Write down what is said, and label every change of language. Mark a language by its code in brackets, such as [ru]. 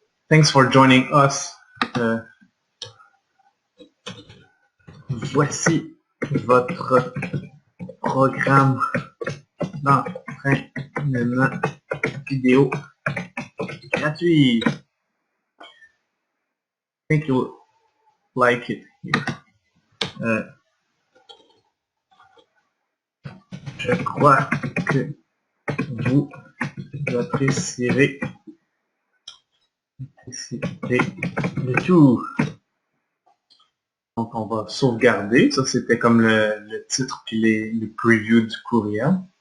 [en] Thanks for joining us. [fr] Voici votre programme d'entraînement vidéo gratuit. [en] I think you'll like it here. [fr] Je crois que vous apprécierez le tout. Donc, on va sauvegarder. Ça, c'était comme le titre puis les previews du courriel.